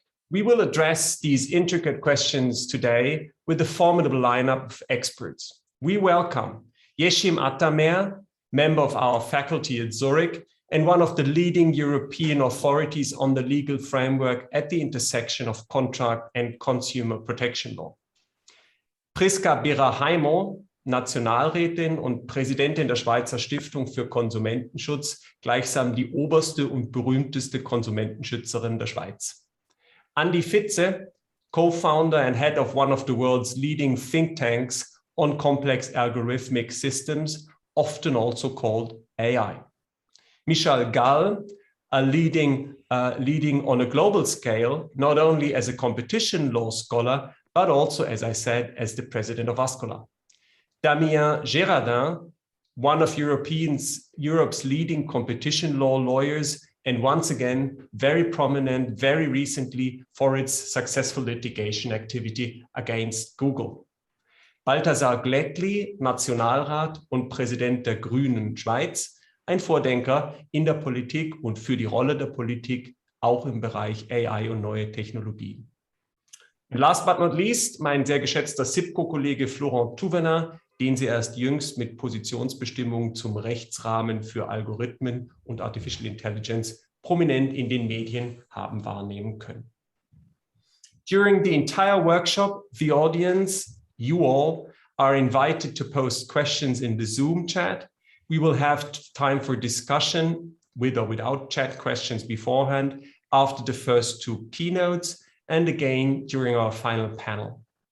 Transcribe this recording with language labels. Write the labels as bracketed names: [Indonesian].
[English] We will address these intricate questions today with a formidable lineup of experts. We welcome Yeşim Atamer, member of our faculty at Zurich and one of the leading European authorities on the legal framework at the intersection of contract and consumer protection law. [German] Priska Bera-Heimo, Nationalrätin und Präsidentin der Schweizer Stiftung für Konsumentenschutz, gleichsam die oberste und berühmteste Konsumentenschützerin der Schweiz. [English] Andi Fitze, co-founder and head of one of the world's leading think tanks on complex algorithmic systems, often also called AI. Michal Gall, leading on a global scale, not only as a competition law scholar, but also, as I said, as the president of ASCOLA. Damien Gérardin, one of Europe's leading competition law lawyers, and once again, very prominent, very recently for its successful litigation activity against Google. [German] Balthasar Glättli, Nationalrat und Präsident der Grünen Schweiz, ein Vordenker in der Politik und für die Rolle der Politik, auch im Bereich AI und neue Technologien. Und [English] last but not least, [German] mein sehr geschätzter CIPCO-Kollege Florent Thouvenin, den Sie erst jüngst mit Positionsbestimmungen zum Rechtsrahmen für Algorithmen und Artificial Intelligence prominent in den Medien haben wahrnehmen können. [English] During the entire workshop, the audience, you all, are invited to post questions in the Zoom chat. We will have time for discussion with or without chat questions beforehand after the first two keynotes and again during our final panel.